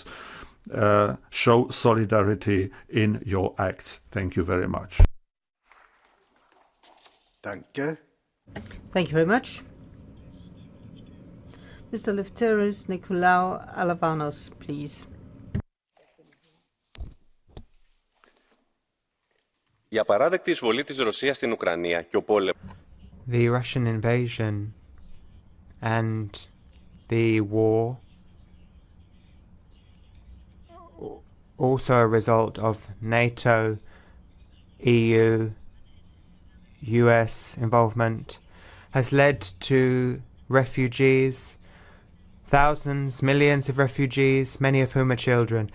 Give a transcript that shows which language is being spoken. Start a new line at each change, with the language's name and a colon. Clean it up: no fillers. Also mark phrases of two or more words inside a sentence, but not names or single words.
English: Show solidarity in your acts. Thank you very much.
German: Danke.
English: Thank you very much. Mr. Lefteris Nikolaou Alavanos, please.
Greek: Η απαράδεκτη εισβολή της Ρωσίας στην Ουκρανία και ο πόλεμος.
English: The Russian invasion and the war, also a result of NATO, EU, US involvement, has led to refugees, thousands, millions of refugees, many of whom are children.